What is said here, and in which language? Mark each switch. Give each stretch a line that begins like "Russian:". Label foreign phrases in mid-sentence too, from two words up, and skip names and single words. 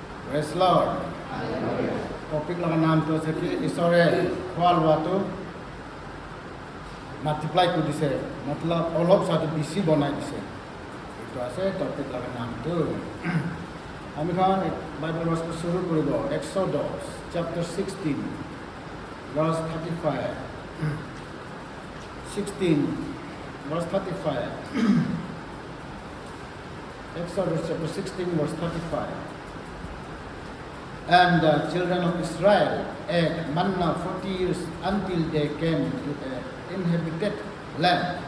English: Praise Lord.
Naga Pidgin: Topik laga naam to ase ki isore khwal watu multiply ko dise matlab olop sa bisi banai dise eto ase topik laga naam to ami khan
English: Bible verse
Naga Pidgin: ko shuru koribo
English: Exodus chapter 16 verse 35 16 verse 35 Exodus chapter 16 verse 35 And the children of Israel ate manna 40 years until they came to the inhabited land.